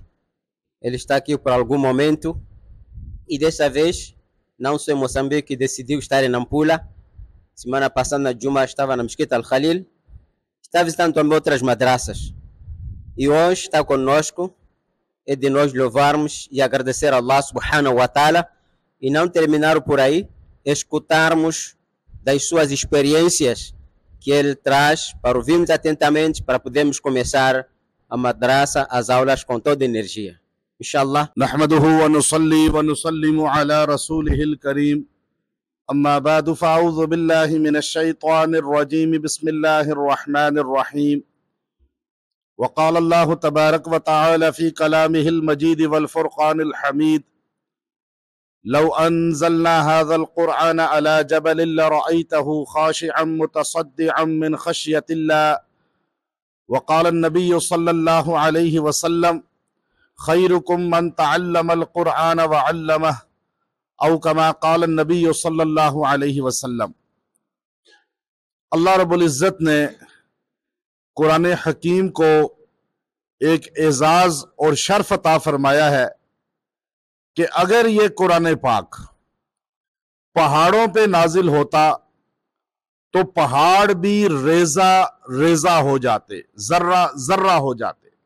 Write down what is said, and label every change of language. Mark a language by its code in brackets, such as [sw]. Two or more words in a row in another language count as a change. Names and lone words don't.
[pt] Ele está aqui por algum momento e dessa vez, não só em Moçambique, decidiu estar em Nampula. Semana passada na Juma estava na Mesquita Al-Khalil. Está visitando também outras madraças. E hoje está conosco. É de nós louvarmos e agradecer a [ar] الله سبحانه وتعالى [pt] e não terminar por aí, escutarmos das suas experiências que ele traz para ouvirmos atentamente para podermos começar a madraça, as aulas com toda energia. Inshallah. [ar] نحمده ونصلي ونسلم على رسوله الكريم أما بعد فأعوذ بالله من الشيطان الرجيم بسم الله الرحمن الرحيم وقال الله تبارك وتعالى في كلامه المجيد والفرقان الحميد لو أنزلنا هذا القرآن على جبل لرأيته خاشعا متصدعا من خشية الله وقال النبي صلى الله عليه وسلم خيركم من تعلم القرآن وعلمه او كما قال النبي صلی اللہ علیہ وسلم۔ [ur] اللہ رب العزت نے قرآن حکیم کو ایک اعزاز اور شرف عطا فرمایا ہے کہ اگر یہ قرآن پاک پہاڑوں پہ نازل ہوتا تو پہاڑ بھی ریزہ ریزہ ہو جاتے، ذرہ ذرہ ہو جاتے۔